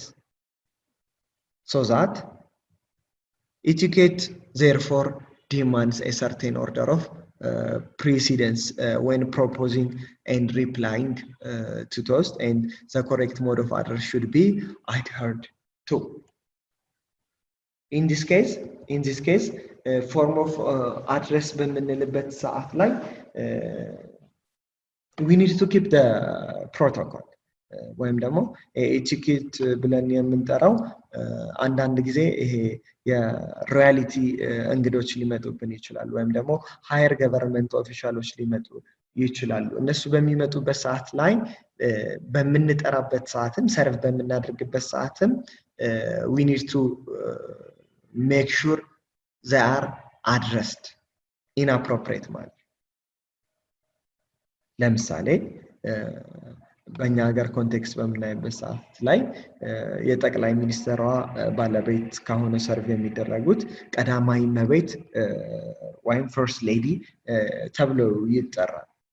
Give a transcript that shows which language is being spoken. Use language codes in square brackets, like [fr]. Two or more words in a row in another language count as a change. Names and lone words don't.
[en] So that etiquette therefore demands a certain order of precedence when proposing and replying to toast, and the correct mode of address should be adhered to. In this case form of address [am] በምንልበት ሰዓት ላይ [en] we need to keep the protocol [am] ወይም ደግሞ ኤቲኬት ብለን የምንጠራው አንዳንድ ጊዜ ይሄ የሮያሊቲ እንግዶች ሊመጡብን ይችላል ወይም ደግሞ [en] higher government officials [am] ሊመጡ ይችላሉ እነሱ በሚመጡበት ሰዓት ላይ በምንጠራበት ሰዓትም ሰርቭ በምናደርግበት ሰዓትም [en] we need to make sure they are addressed in appropriate manner [am] ለምሳሌ በእኛ ሀገር ኮንቴክስት በምናይበት ሰዓት ላይ የጠቅላይ ሚኒስትሯ ባለቤት ከሆነ ሰርቭ የሚደረጉት ቀዳማዊ እመቤት ወይም [en] first lady [am] ተብሎ ይጠራል